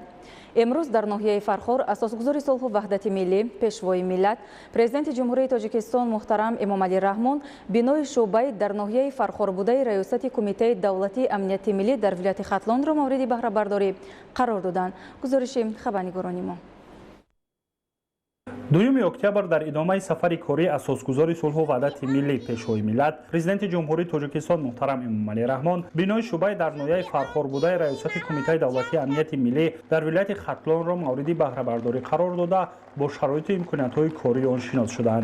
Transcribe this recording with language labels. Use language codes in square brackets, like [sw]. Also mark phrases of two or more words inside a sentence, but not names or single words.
[fa] امروز در ناحیه فرخار اساسگزار صلح و وحدت ملی پیشوای ملت پرزیدنت جمهوری تاجیکستان محترم امامعلی رحمون بنای شعبه در ناحیه فرخار بوده ریاست کمیته دولتی امنیت ملی در ولایت ختلان را مورد بهره‌برداری قرار دادند. گزارش خبرنگاران ما [tg] 2 октябр дар идомаи сафари кории асосгузори сулҳу ваҳдати миллӣ пешвои миллат президенти ҷумҳурии тоҷикистон муҳтарам эмомалӣ раҳмон бинои шуъбаи дар ноҳияи фархорбудаи раёсати кумитаи давлатии амнияти миллӣ дар вилояти хатлонро мавриди баҳрабардорӣ қарор дода бо шароиту имкониятҳои кории он шинос шуданд.